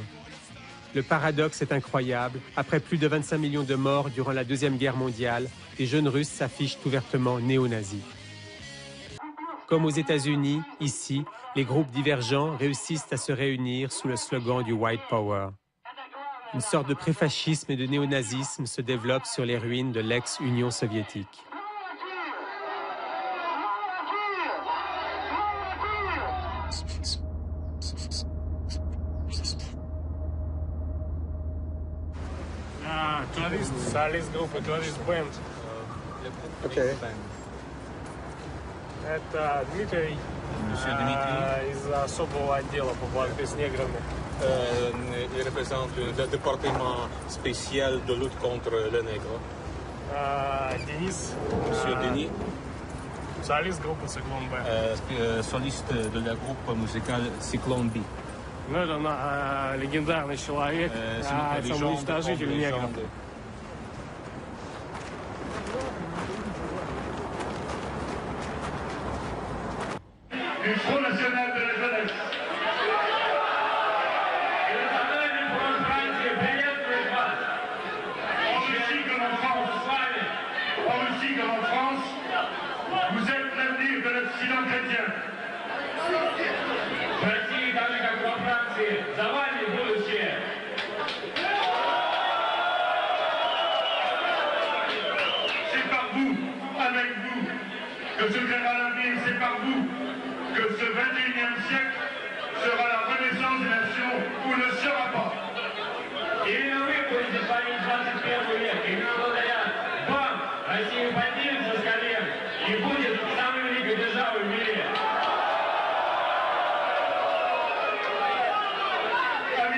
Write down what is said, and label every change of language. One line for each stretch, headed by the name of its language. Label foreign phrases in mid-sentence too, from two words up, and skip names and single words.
French: Le paradoxe est incroyable. Après plus de 25 millions de morts durant la Deuxième Guerre mondiale, les jeunes Russes s'affichent ouvertement néo-nazis. Comme aux États-Unis, ici, les groupes divergents réussissent à se réunir sous le slogan du
English: White Power.
French: Une sorte de préfascisme et de néo-nazisme se développe sur les ruines de l'ex-Union soviétique.
Russian: Солист группы, Tourist Band. Okay. Это Дмитрий из особого отдела по борьбе с неграми.
French: Il représente le département spécial de lutte contre les nègres.
Russian: Денис.
French: Monsieur Denis.
Russian: Солист группы Cyclone B.
French: Soliste de la groupe musicale Cyclone B.
Russian: Ну, это легендарный человек, самоуничтожитель негров.
French: Du Front National de la Jeunesse. Et le travail du Front National est payé pour les femmes. En Russie comme en France. En Russie comme en France, vous êtes l'avenir de l'Occident chrétien.
Russian: В России, так же как во Франции, за вами будущее.
French: C'est par vous, avec vous, que se créera l'avenir, c'est par vous que ce 21e siècle sera la renaissance des nations ou ne sera pas.
Russian: Именно вы будете творить 21 век. Именно благодаря вам Россия поднимется с колен и будет самой великой державой в мире.